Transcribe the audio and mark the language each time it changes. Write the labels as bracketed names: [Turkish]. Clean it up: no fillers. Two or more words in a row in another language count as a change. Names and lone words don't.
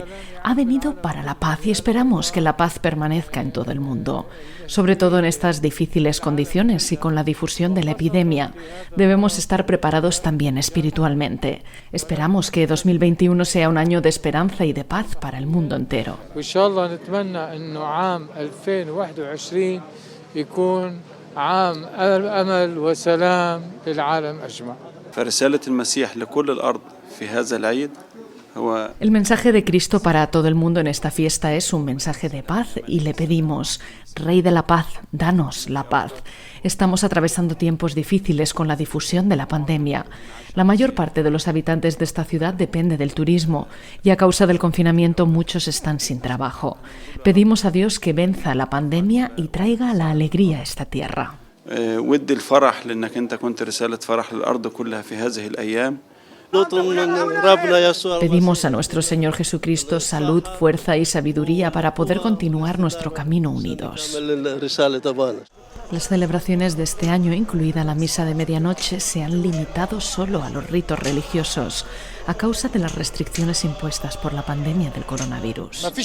[Spanish] Ha venido para la paz y esperamos que la paz permanezca en todo el mundo. Sobre todo en estas difíciles condiciones y con la difusión de la epidemia, debemos estar preparados también espiritualmente. Esperamos que 2021 sea un año de esperanza y de paz para el mundo entero. [Arabic] عام أمل وسلام للعالم أجمع. فرسالة المسيح لكل الأرض في هذا العيد [Spanish] El mensaje de Cristo para todo el mundo en esta fiesta es un mensaje de paz y le pedimos, Rey de la Paz, danos la paz. Estamos atravesando tiempos difíciles con la difusión de la pandemia. La mayor parte de los habitantes de esta ciudad depende del turismo y a causa del confinamiento muchos están sin trabajo. Pedimos a Dios que venza la pandemia y traiga la alegría a esta tierra. [Arabic] ودي الفرح لأنك أنت كنت رسالة فرح للأرض كلها في هذه الأيام. [Spanish] Pedimos a nuestro Señor Jesucristo salud, fuerza y sabiduría para poder continuar nuestro camino unidos. Las celebraciones de este año, incluida la misa de medianoche, se han limitado solo a los ritos religiosos a causa de las restricciones impuestas por la pandemia del coronavirus.